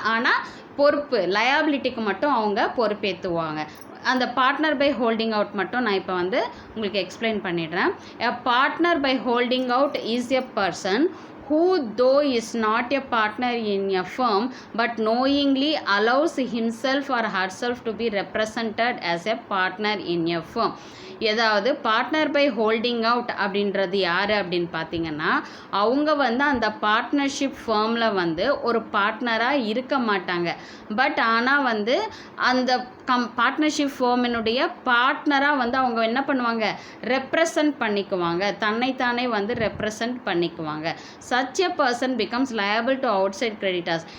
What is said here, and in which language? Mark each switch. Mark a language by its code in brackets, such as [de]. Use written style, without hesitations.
[ta] ஆனால் பொறுப்பு லயபிலிட்டிக்கு மட்டும் அவங்க பொறுப்பேற்றுவாங்க. அந்த பார்ட்னர் பை ஹோல்டிங் அவுட் மட்டும் நான் இப்போ வந்து உங்களுக்கு எக்ஸ்பிளைன் பண்ணிடுறேன். [en] A partner by holding out is a person who though is not a partner in a firm but knowingly allows himself or herself to be represented as a partner in a firm. [ta] ஏதாவது partner by holding out அப்படின்றது யார் அப்படின்னு பார்த்தீங்கன்னா அவங்க வந்து அந்த partnership ஃபேர்மில் வந்து ஒரு பார்ட்னராக இருக்க மாட்டாங்க. பட் ஆனால் வந்து அந்த பார்ட்னர்ஷிப் ஃபேர்மினுடைய பார்ட்னராக வந்து அவங்க என்ன பண்ணுவாங்க, ரெப்ரசன்ட் பண்ணிக்குவாங்க, தன்னைத்தானே வந்து ரெப்ரசன்ட் பண்ணிக்குவாங்க. [en] such a person becomes liable to outside creditors.